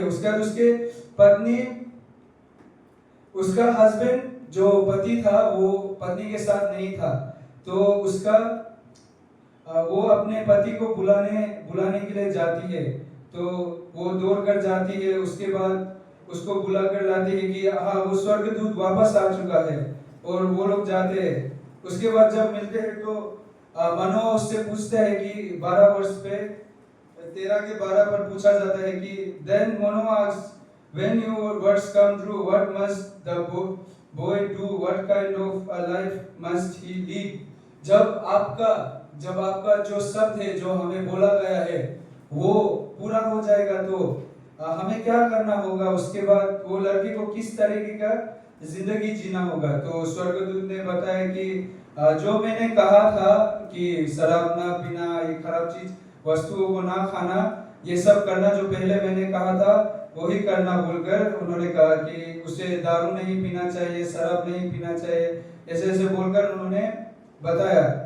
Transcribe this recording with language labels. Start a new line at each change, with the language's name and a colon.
Hindi: उसके बाद उसके पत्नी, उसका हस्बैंड जो पति था वो पत्नी के साथ नहीं था, तो उसका वो अपने पति को बुलाने के लिए जाती है। तो वो दौड़ कर जाती है, उसके बाद उसको बुला कर लाती है कि हाँ वो स्वर्गदूत वापस आ चुका है, और वो लोग जाते हैं। उसके बाद जब मिलते हैं तो मनोआ उससे पूछता है कि 12 वर्ष पे 13 के 12 पर पूछा जाता है कि
English: then Manoah asks, when your words come true, what must the boy do, what kind of a life must he lead?
Hindi: जब आपका जो शब्द है जो हमें बोला गया है वो पूरा हो जाएगा तो हमें क्या करना होगा, उसके बाद वो लड़की को किस तरीके का जिंदगी जीना होगा। तो स्वर्गदूत ने बताया कि जो मैंने कहा था कि शराब ना पीना, ये खराब चीज वस्तुओं को ना खाना, ये सब करना जो पहले मैंने कहा था वही करना बोलकर उन्होंने कहा कि उसे दारू नहीं पीना चाहिए, शराब नहीं पीना चाहिए, ऐसे ऐसे बोलकर उन्होंने बताया।